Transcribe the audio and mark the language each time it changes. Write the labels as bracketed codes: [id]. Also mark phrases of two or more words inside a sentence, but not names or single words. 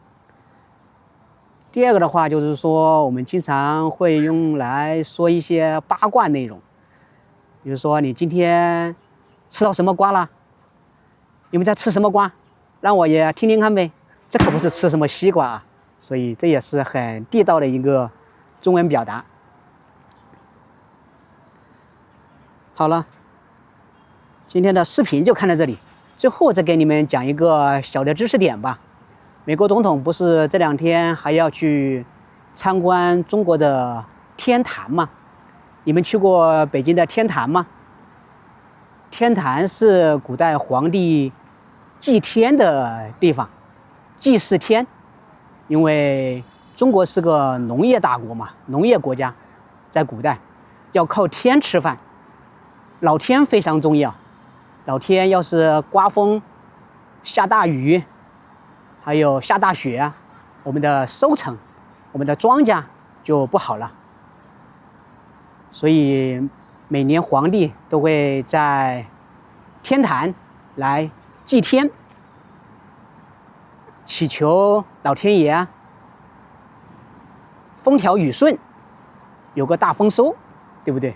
[zh] 第二個的話就是說，我們經常會用來說一些八卦內容，比如說你今天吃到什麼瓜了？你們在吃什麼瓜？讓我也聽听看唄。這可不是吃什麼西瓜啊，所以這也是很地道的一個中文表達。好了，今天的視頻就看到這裡。最後再給你們講一個小的知識點吧。美國總統不是這2天還要去參觀中國的天壇嗎？你們去過北京的天壇嗎？天壇是古代皇帝祭天的地方，祭祀天。因為中國是個農業大國嘛，農業國家，在古代要靠天吃飯，老天非常重要。老天要是刮風、下大雨，還有下大雪，我們的收成，我們的莊稼就不好了。所以每年皇帝都會在天壇來祭天，祈求老天爺風調雨順，有個大豐收，對不對？